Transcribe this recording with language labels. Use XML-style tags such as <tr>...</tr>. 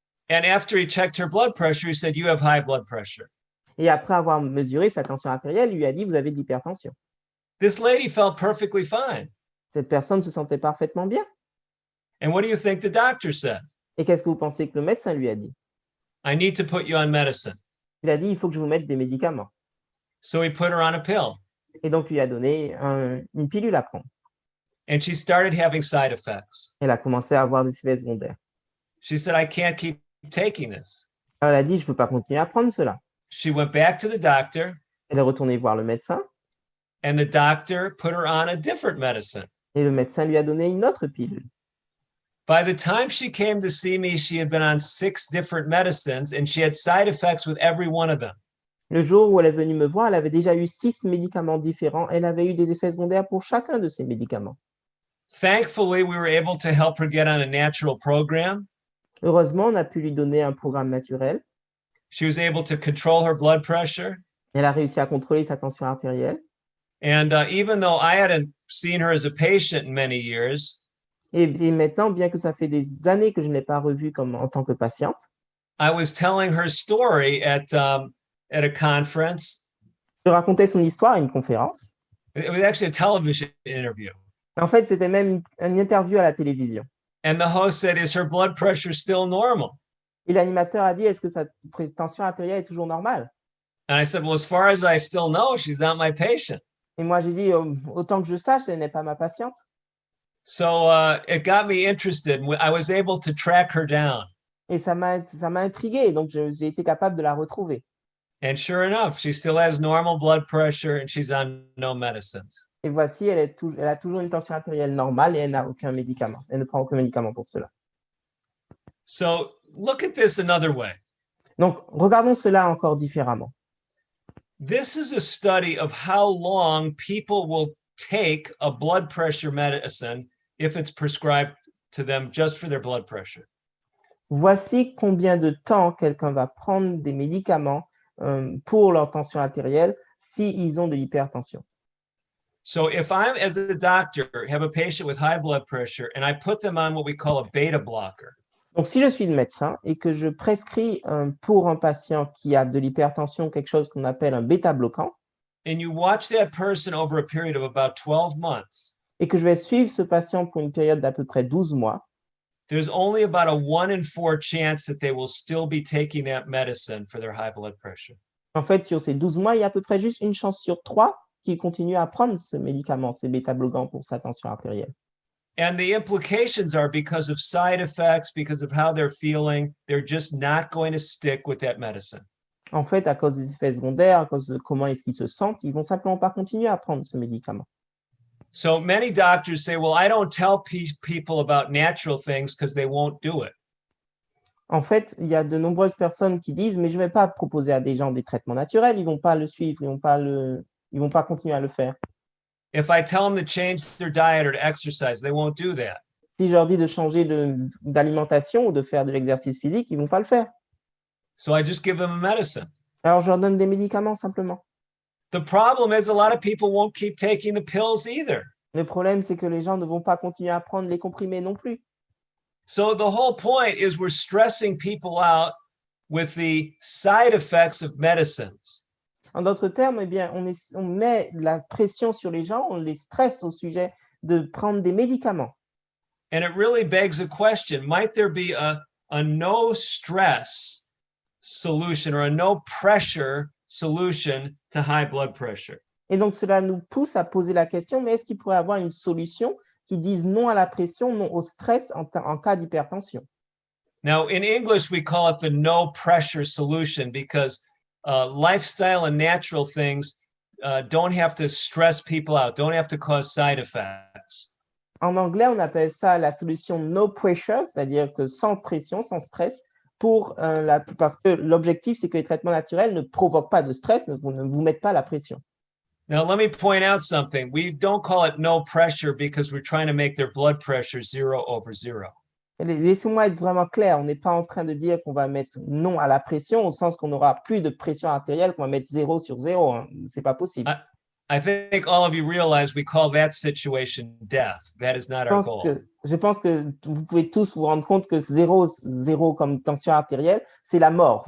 <en>And after he checked her blood pressure, he said, you have high blood pressure.</en> <fr>Et après avoir mesuré sa tension artérielle, il lui a dit, vous avez de l'hypertension.</fr> <en>This lady felt perfectly fine.</en> <fr>Cette personne se sentait parfaitement bien.</fr> <en>And what do you think the doctor said?</en> <fr>Et qu'est-ce que vous pensez que le médecin lui a dit?</fr> <en>I need to put you on medicine.</en> <fr>Il a dit, il faut que je vous mette des médicaments.</fr> <en>So he put her on a pill.</en> <fr>Et donc, il lui a donné une pilule à prendre.</fr> <en>And she started having side effects.</en> <fr>Elle a commencé à avoir des effets secondaires.</fr> <en>She said, I can't keep taking this.</en> <fr>Alors, elle a dit, je ne peux pas continuer à prendre cela.</fr> <en>She went back to the doctor,</en> <fr>Elle est retournée voir le médecin</fr> <en>and the doctor put her on a different medicine.</en> <fr>et le médecin lui a donné une autre pilule.</fr> <en>By the time she came to see me, she had been on 6 different medicines, and she had side effects with every one of them.</en> <fr>Le jour où elle est venue me voir, elle avait déjà eu 6 médicaments différents. Elle avait eu des effets secondaires pour chacun de ces médicaments.</fr> <en>Thankfully, we were able to help her get on a natural program.</en> <fr>Heureusement, on a pu lui donner un programme naturel.</fr> <en>She was able to control her blood pressure.</en> <fr>Elle a réussi à contrôler sa tension artérielle.</fr> <en>And even though I hadn't seen her as a patient in many years,</en> <fr>Et maintenant, bien que ça fait des années que je ne l'ai pas revue en tant que patiente,</fr> <en>I was telling her story at a conference.</en> <fr>je racontais son histoire à une conférence.</fr> <en>It was actually a television interview.</en> <fr>En fait, c'était même une interview à la télévision.</fr> <en>And the host said, "Is her blood pressure still normal?"</en> <fr>Et l'animateur a dit, est-ce que sa tension artérielle est toujours normale?</fr> <en>And I said, "Well, as far as I still know, she's not my patient."</en> <fr>Et moi, j'ai dit, autant que je sache, elle n'est pas ma patiente.</fr> <en>So it got me interested. I was able to track her down.</en> <fr>Et ça m'a intrigué, donc j'ai été capable de la retrouver.</fr> <en>And sure enough, she still has normal blood pressure and she's on no medicines.</en> <fr>Et voici, elle a toujours une tension artérielle normale et elle n'a aucun médicament. Elle ne prend aucun médicament pour cela.</fr> <en>So look at this another way.</en> <fr>Donc, regardons cela encore différemment.</fr> <en>This is a study of how long people will take a blood pressure medicine if it's prescribed to them just for their blood pressure.</en> <fr>Voici combien de temps quelqu'un va prendre des médicaments pour leur tension artérielle s'ils ont de l'hypertension.</fr> <en>So if I'm, as a doctor, have a patient with high blood pressure and I put them on what we call a beta blocker.</en> <fr>Donc, si je suis le médecin et que je prescris pour un patient qui a de l'hypertension quelque chose qu'on appelle un bêta-bloquant,</fr> <en>And you watch that person over a period of about 12 months,</en> <fr>et que je vais suivre ce patient pour une période d'à peu près 12 mois,</fr> <en>there's only about a 1 in 4 chance that they will still be taking that medicine for their high blood pressure.</en> <fr>en fait, sur ces 12 mois, il y a à peu près juste une chance sur 3 qu'il continue à prendre ce médicament, ces bêta-bloquants pour sa tension artérielle.</fr> <en>And the implications are because of side effects, because of how they're feeling, they're just not going to stick with that medicine.</en> <fr>En fait, à cause des effets secondaires, à cause de comment est-ce qu'ils se sentent, ils vont simplement pas continuer à prendre ce médicament.</fr> <en>So many doctors say, well, I don't tell people about natural things because they won't do it.</en> <fr>En fait, il y a de nombreuses personnes qui disent, mais je ne vais pas proposer à des gens des traitements naturels, ils ne vont pas le suivre, ils vont pas continuer à le faire.</fr> <en>If I tell them to change their diet or to exercise, they won't do that.</en> <fr>Si je leur dis de changer d'alimentation ou de faire de l'exercice physique, ils ne vont pas le faire.</fr> <en>So I just give them a medicine.</en> <fr>Alors, je leur donne des médicaments simplement.</fr> <en>The problem is a lot of people won't keep taking the pills either.</en> <fr>Le problème, c'est que les gens ne vont pas continuer à prendre les comprimés non plus.</fr> <en>So the whole point is we're stressing people out with the side effects of medicines.</en> <fr>En d'autres termes, eh bien, on met de la pression sur les gens, on les stresse au sujet de prendre des médicaments.</fr> <en>And it really begs a question. Might there be a no stress solution or a no pressure solution to high blood pressure?</en> <fr>Et donc, cela nous pousse à poser la question, mais est-ce qu'il pourrait y avoir une solution qui dise non à la pression, non au stress en cas d'hypertension?</fr> <en>Now, in English, we call it the no pressure solution because lifestyle and natural things don't have to stress people out, don't have to cause side effects.</en> <fr>En anglais, on appelle ça la solution</fr> <en>no pressure,</en> <fr>c'est-à-dire que sans pression, sans stress, parce que l'objectif, c'est que les traitements naturels ne provoquent pas de stress, ne vous mettent pas la pression.</fr> <en>Now, let me point out something. We don't call it no pressure because we're trying to make their blood pressure 0/0.</en> <fr>Laissez-moi être vraiment clair, on n'est pas en train de dire qu'on va mettre non à la pression, au sens qu'on n'aura plus de pression artérielle, qu'on va mettre 0/0. Hein. C'est pas possible.</fr> <en>I think all of you realize we call that situation death. That is not our goal.</en> <fr>Je pense que vous pouvez tous vous rendre compte que 0 comme tension artérielle, c'est la mort.</fr>